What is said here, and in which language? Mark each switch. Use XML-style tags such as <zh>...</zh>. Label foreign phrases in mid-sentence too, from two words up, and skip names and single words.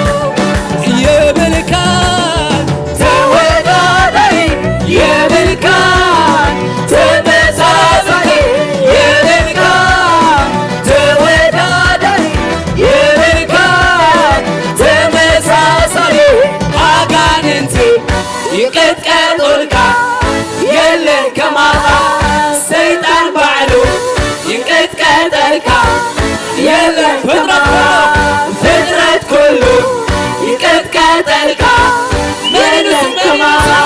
<am>የመልካም ተወዳዳሪ የመልካም ተመሳሳይ የመልካም ተወዳዳሪ የመልካም ተመሳሳይ</am> <ti>አጋንንት ይንቀጥቀጡልካ የለን ከማኻ ሰይጣን ባዕሉ ይንቀጥቀጠልካ የለን ከማኻ ፍጥረት ኩሉ ይንቀጥቀጠልካ የለን ከማኻ</ti>